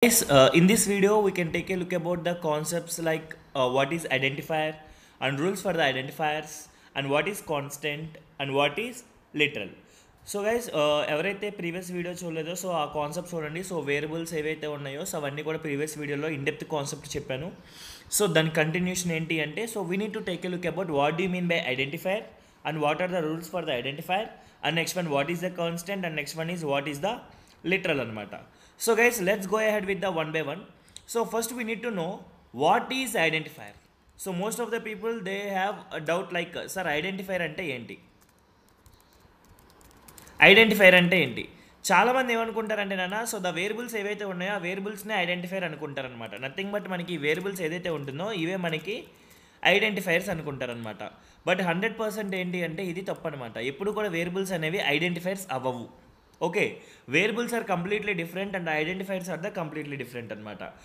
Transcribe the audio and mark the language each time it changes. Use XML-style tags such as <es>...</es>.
<en>Guys, in this video, we can take a look about the concepts like what is identifier and rules for the identifiers and what is constant and what is literal.</en> <te>So guys ఎవరైతే previous video చూడలేదో so ఆ concept చూడండి. So variables ఏవైతే ఉన్నాయో so అవన్నీ కూడా previous వీడియోలో in depth concept చెప్పాను. So దాని కంటిన్యూషన్ ఏంటి అంటే</te> <en>So we need to take a look about what do mean by identifier and what are the rules for the identifier and next one what is the constant and next one is what is the literal అనమాట. So guys, let's go ahead with the one by one. So first we need to know what is identifier. So most of the people they have a doubt like sir identifier</en> <te>అంటే ఏంటి, identifier అంటే ఏంటి. చాలామంది ఏమనుకుంటారంటే నాన్న so the variables ఏవైతే ఉన్నాయో ఆ వేరియబుల్స్నే ఐడెంటిఫైర్ అనుకుంటారనమాట. నథింగ్ బట్ మనకి ఈ వేరియబుల్స్ ఏదైతే ఉంటుందో ఇవే మనకి ఐడెంటిఫైర్స్ అనుకుంటారనమాట. బట్ 100% ఏంటి అంటే ఇది తప్పు అనమాట. ఎప్పుడు కూడా వేరియబుల్స్ అనేవి ఐడెంటిఫైర్స్ అవ్వవు.</te> <en>Okay, variables are completely different and identifiers are the completely different అనమాట.</en>